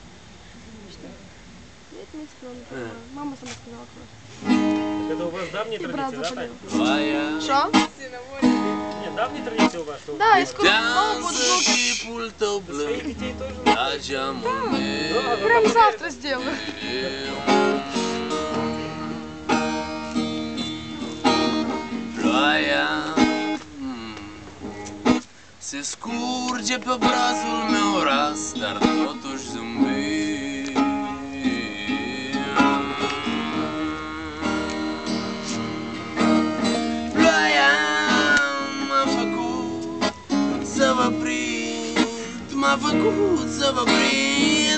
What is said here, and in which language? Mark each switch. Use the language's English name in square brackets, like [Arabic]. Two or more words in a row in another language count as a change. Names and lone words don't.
[Russian] Что? 9 месяцев, я не понимаю. Мама сама сказала просто. Это у вас давние И брат традиции, да, заболел. Тань? Что? Нет, давние традиции у вас, что Да, и скоро снова будут внуки. своих детей тоже. Прям завтра сделаю. [Romanian] Ploaia se scurge pe obrazul meu ras, dar totuși zâmbit. Ploaia m-a făcut să vă prind, m-a făcut să vă prind.